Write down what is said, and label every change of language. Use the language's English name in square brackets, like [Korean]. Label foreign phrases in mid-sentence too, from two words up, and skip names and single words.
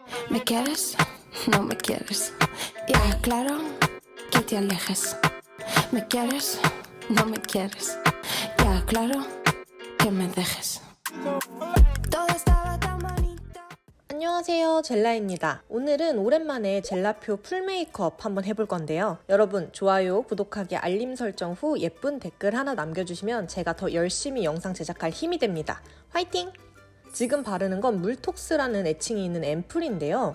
[Spanish] ¿Me quieres? No me quieres. Ya, claro que te alejes. ¿Me quieres? No me quieres. Ya, claro que me dejes. Todo estaba tan bonito. [Korean] 안녕하세요, 젤라입니다. 오늘은 오랜만에 젤라표 풀 메이크업 한번 해볼 건데요. 여러분 좋아요, 구독하기, 알림 설정 후 예쁜 댓글 하나 남겨주시면 제가 더 열심히 영상 제작할 힘이 됩니다. 화이팅! 지금 바르는 건 물톡스라는 애칭이 있는 앰플인데요.